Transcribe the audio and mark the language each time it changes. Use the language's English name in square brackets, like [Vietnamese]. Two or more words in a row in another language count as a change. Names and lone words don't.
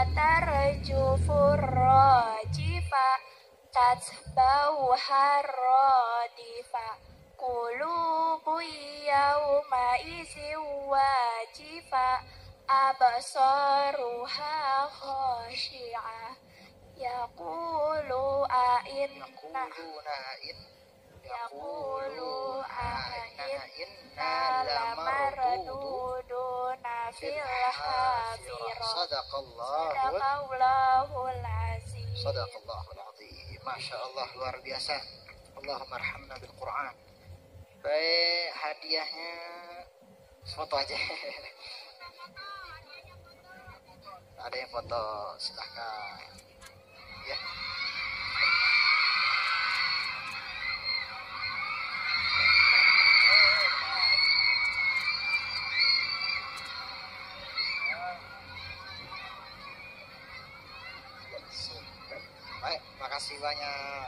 [Arabic] ترجف الراجفة تتبعها الرادفة قلوب يومئذ واجفة أبصارها خاشعة يقولون أإنا لمردودون في الحافرة. صدق الله العظيم. صدق الله العظيم. ما شاء الله, [Indonesian] luar biasa. [Arabic] اللهم ارحمنا بالقرآن. [Indonesian] Baik, hadiahnya foto aja. Ada yang foto, silahkan. Ya. Baik, makasih banyak.